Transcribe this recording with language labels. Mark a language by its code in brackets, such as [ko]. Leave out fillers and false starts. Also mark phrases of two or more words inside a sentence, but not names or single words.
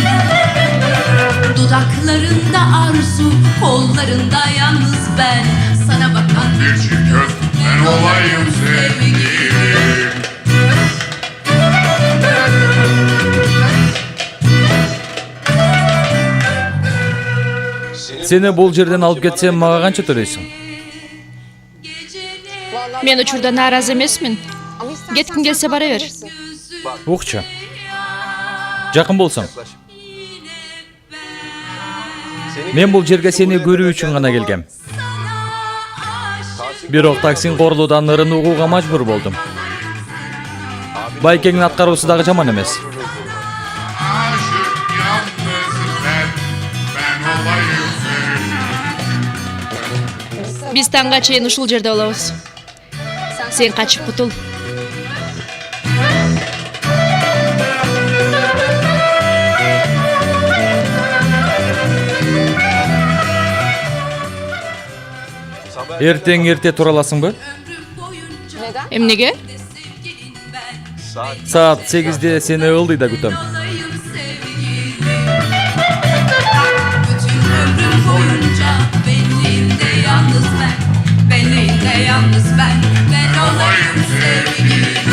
[tr] Dudaklarında arzu, kollarında yalnız ben, sana bakan bir çift göz, ben olayım sevgilim. [ky] Сени бол жерден алып кетсем, мага канча төлөйсүң? Мен учурда нааразы эмесмин. Кеткиң келсе бара бер. Укчу. Жакын болсоң. Мен бул жерге сени көрүү үчүн гана келгем. Бирок Таксим Корлудан ырын угууга мажбур болдум. Байкеңдин аткаруусу дагы жаман эмес. [tr] Ben olayım [ky] Биз таңга чейин ушул жерде болобуз. Сен качып кутул. Эртең эрте тура аласыңбы? Эмнеге? Саат 8де сени ылдый да күтөм. [tr] Bütün ömrüm boyunca benliğimde yalnız ben, benliğimde yalnız ben olayım sevgilim.